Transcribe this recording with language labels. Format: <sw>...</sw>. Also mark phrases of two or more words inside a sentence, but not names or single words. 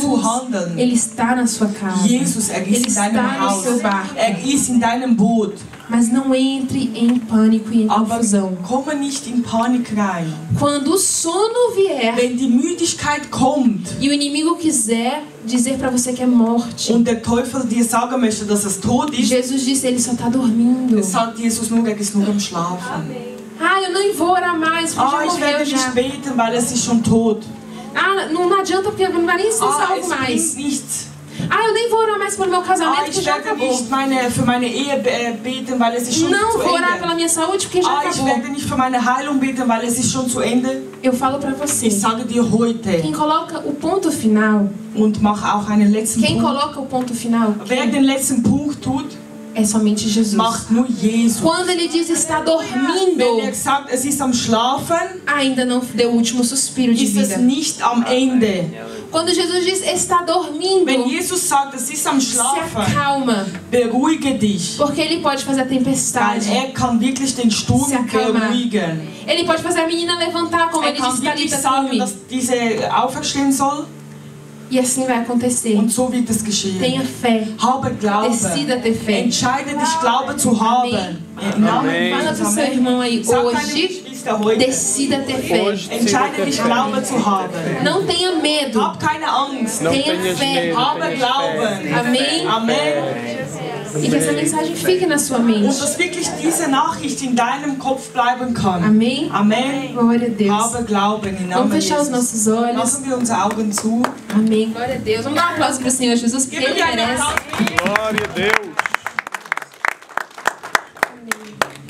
<de>Jesus, handeln.</de> <pt>Ele está na sua casa.</pt> <de>Jesus, er</de> <pt>Ele</pt> <de>ist in</de> <pt>está</pt> <de>deinem</de> <pt>no</pt> <de>Haus.</de> <pt>seu barco.</pt> <de>Er ist in deinem Boot.</de> <pt>Mas não entre em pânico e em</pt> <de>Aber</de> <pt>confusão.</pt> <de>komme nicht in Panik rein.</de> <pt>Quando o sono vier</pt> <de>Wenn die Müdigkeit kommt</de> <pt>e o inimigo quiser dizer para você que é morte,</pt> <de>und der Teufel dir sagen möchte, dass es tot ist,</de> <pt>Jesus disse, ele só está dormindo.</pt> <de>sagt Jesus nur, er ist nur am Schlafen.</de> <pt>Ah, eu nem vou orar mais, porque já</pt> <de>Ich</de> <pt>morreu</pt> <de>werde nicht</de> <pt>já.</pt> <de>beten, weil es ist schon tot.</de> <pt>Ah, não adianta porque não vai nem ser salvo</pt> <de>Es</de> <pt>mais.</pt> <de>bringt nichts.</de> <pt>Ah, eu nem vou orar mais pelo meu casamento, porque</pt> <de>Ich</de> <pt>já</pt> <de>werde</de> <pt>acabou.</pt> <de>nicht für meine Ehe beten, weil es ist schon</de> <pt>Não</pt> <de>zu</de> <pt>vou orar</pt> <de>Ende.</de> <pt>pela minha saúde, porque já</pt> <de>Ich</de> <pt>acabou.</pt> <de>werde nicht für meine Heilung beten, weil es ist schon zu Ende.</de> <pt>Eu falo pra você.</pt> <de>Ich sage dir heute</de> <pt>Quem coloca o ponto final,</pt> <de>und mache auch einen letzten</de> <pt>quem</pt> <de>Punkt.</de> <pt>coloca o ponto final,</pt> <de>Wer den letzten Punkt tut,</de> <pt>é somente Jesus.</pt> <de>macht nur Jesus.</de> <pt>Quando ele diz está</pt> <de>Wenn</de> <pt>dormindo,</pt> <de>sagt, es ist am Schlafen,</de> <pt>ainda não deu o último suspiro de</pt> <de>ist es</de> <pt>vida.</pt> <de>nicht am Ende.</de> <pt>Quando Jesus diz está dormindo,</pt> <de>Wenn Jesus sagt, es ist am</de> <pt>se</pt> <de>Schlafen,</de> <pt>acalma,</pt> <de>beruhige dich.</de> <pt>porque ele pode fazer a</pt> <de>Weil</de> <pt>tempestade.</pt> <de>kann wirklich den Sturm</de> <pt>Se acalmar.</pt> <de>beruhigen.</de> <pt>Ele pode fazer a menina levantar, como ele</pt> <de>Kann</de> <pt>disse,</pt> <de>wirklich</de> <pt>Talita,</pt> <de>sagen,</de> <pt>come.</pt> <de>dass diese aufstehen soll.</de> <pt>E assim vai acontecer.</pt> <de>Und so wird es geschehen.</de> <pt>Tenha fé.</pt> <de>Habe Glauben.</de> <pt>Decida ter fé.</pt> <de>Entscheide dich, Glaube zu haben. Im Namen</de> <pt>Amém. Fala Jesus. pro seu irmão aí,</pt> <de>Sag deinem</de> <pt>hoje,</pt> <de>Geschwister heute.</de> <pt>decida ter fé. Hoje,</pt> <de>Entscheide dich, Glaube zu haben.</de> <pt>Não tenha medo.</pt> <de>Hab keine Angst.</de> <pt>Não Tenha tenhas fé. medo,</pt> <de>Habe</de> <pt>tenhas</pt> <de>Glauben.</de> <pt>fé. Amém.</pt> <de>Amen.</de> <pt>E que essa mensagem fique na sua mente.</pt> <de>Und dass wirklich diese Nachricht in deinem Kopf bleiben kann.</de> <pt>Amém.</pt> <de>Amen.</de> <pt>Glória a Deus.</pt> <de>Habe Glauben im</de> <pt>Vamos</pt> <de>Namen</de> <pt>fechar os</pt> <de>Jesus.</de> <pt>nossos olhos.</pt> <de>Lassen wir unsere Augen zu.</de> <pt>Amém. Glória a Deus. Vamos dar um aplauso pro Senhor Jesus, porque</pt> <de>Geben</de> <pt>Ele</pt> <de>wir einen</de> <pt>merece.</pt> <de>Applaus.</de> <pt>Glória a Deus.</pt>